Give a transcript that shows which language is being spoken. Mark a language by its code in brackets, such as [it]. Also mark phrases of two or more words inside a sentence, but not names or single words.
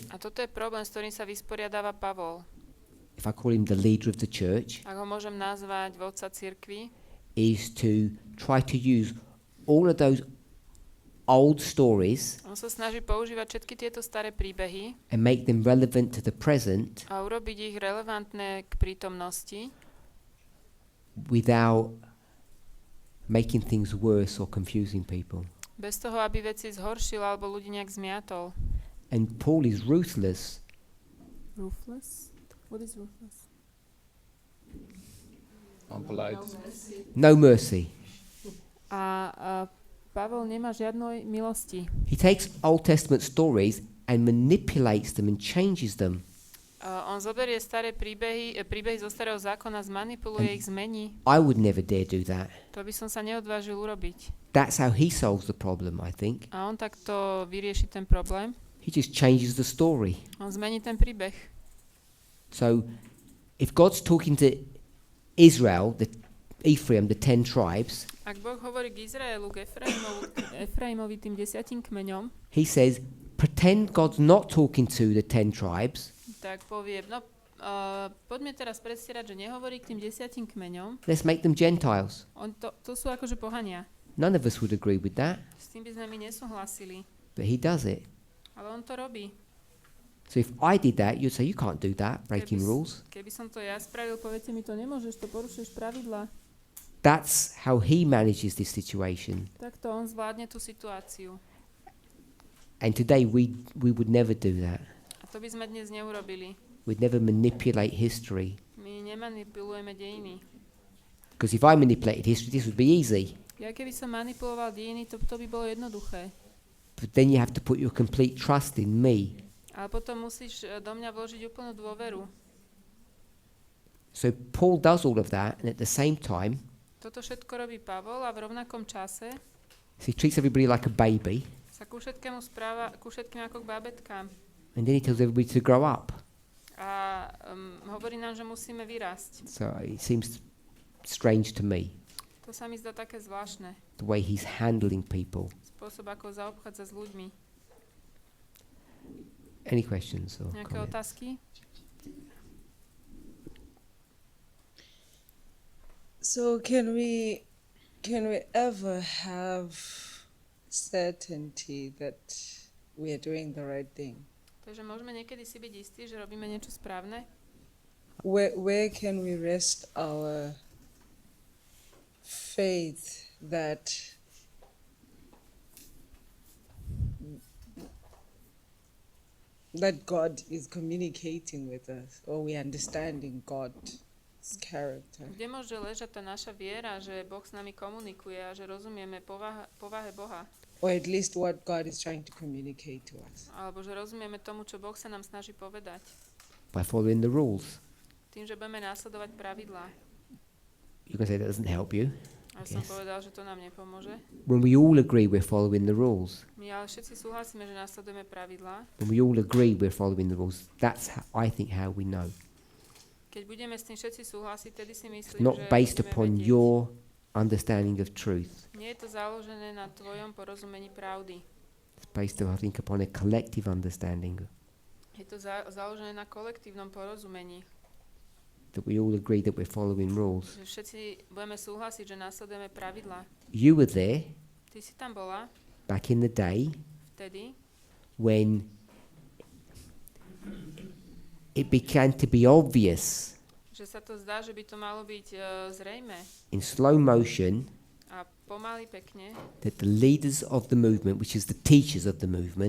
[sk] A toto je problém, s ktorým sa vysporiadáva Pavol. [en] If I call him the leader of the church, [sk] Ak ho môžem nazvať vodca cirkvi, [en] is to try to use all of those old stories [sk] on sa snaží používať všetky tieto staré príbehy [en] and make them relevant to the present [sk] a urobiť ich relevantné k prítomnosti, [en] without making things worse or confusing people. [sk] bez toho, aby veci zhoršil alebo ľudí nejak zmiatol. [en] And Paul is ruthless. Ruthless? What is ruthless? Unpolite. No mercy. [sk] A Pavel nemá žiadnej milosti. [en] He takes Old Testament stories and manipulates them and changes them. [sk] On zoberie staré príbehy zo starého zákona, zmanipuluje ich, zmení. [en] I would never dare do that. [sk] To by som sa neodvážil urobiť. [en] That's how he solves the problem, I think. [sk] A on takto vyrieši ten problém. [en] He just changes the story. [sk] On zmení ten príbeh. [en] So, if God's talking to Israel, Ephraim, the 10 tribes, [sk] ak Boh hovorí k Izraelu, k Efraimovi, tým 10 kmeňom, [en] he says, pretend God's not talking to the 10 tribes. [sk] Tak povie, poďme teraz predstierať, že nehovorí k tým 10 kmeňom. [en] Let's make them Gentiles. [sk] To sú akože pohania. [en] None of us would agree with that. [sk] S tým by sme my nesúhlasili. [en] But he does it. [sk] Ale on to robí. [en] So if I did that, you'd say, you can't do that, breaking rules. [sk] Keby som to ja spravil, poviete mi, to nemôžeš, to porušuješ pravidlá. [en] That's how he manages this situation. [sk] Takto on zvládne tú situáciu. [en] And today we would never do that. [sk] A to by sme dnes neurobili. [en] We'd never manipulate history. [sk] My nemanipulujeme dejiny. [en] Because if I manipulated history, this would be easy. [sk] Ja keby som manipuloval dejiny, to by bolo jednoduché. [en] But then you have to put your complete trust in me. [sk] Ale potom musíš do mňa vložiť úplnú dôveru. [en] So Paul does all of that, and at the same time, [sk] Toto všetko robí Pavol a v rovnakom čase [en] he treats everybody like a baby. [sk] sa ku všetkému správa, ku všetkým ako k bábetkám. [en] And then he tells everybody to grow up. [sk] A hovorí nám, že musíme vyrásť. [en] So it seems strange to me, [sk] To sa mi zdá také zvláštne. [en] the way he's handling people. [sk] Spôsob, ako zaobchádza s ľuďmi. [en] Any questions? Or [sk] Nejaké [en] comments? [sk] otázky? [en] So can we ever have certainty that we are doing the right thing? [sk] Takže môžeme niekedy si byť istí, že robíme niečo správne? [en] Where can we rest our faith that God is communicating with us, or we understanding God's character? [sk] Kde môže ležať tá naša viera, že Boh s nami komunikuje a že rozumieme povahe Boha? [en] Or at least what God is trying to communicate to us? [sk] Alebo že rozumieme tomu, čo Boh sa nám snaží povedať. [en] By following the rules. [sk] Tým, že budeme následovať pravidlá. [en] You can say that doesn't help you. [sk] A som povedal, že to nám nepomôže. [en] When we all agree we're following the rules. [sk] My ale všetci súhlasíme, že následujeme pravidlá. [en] When we all agree we're following the rules, that's I think how we know. [sk] Keď budeme s tým všetci súhlasiť, tedy si myslím, [en] Not [sk] že [en] based [sk] budeme [en] upon [sk] vedieť. [en] your understanding of truth. [sk] Nie je to založené na tvojom porozumení pravdy. [en] It's based, I think, upon a collective understanding [sk] Je to založené na kolektívnom porozumení. [en] that we all agree that we're following rules. [sk] Že všetci budeme súhlasiť, že následujeme pravidlá. [en] You were there [sk] Ty si tam bola [en] back in the day [sk] vtedy, [en] when it began to be obvious [sk] že sa to zdá, že by to malo byť zrejmé [en] in slow motion [sk] a pomaly pekne. [en] that the leaders of the movement, which is the teachers of the movement,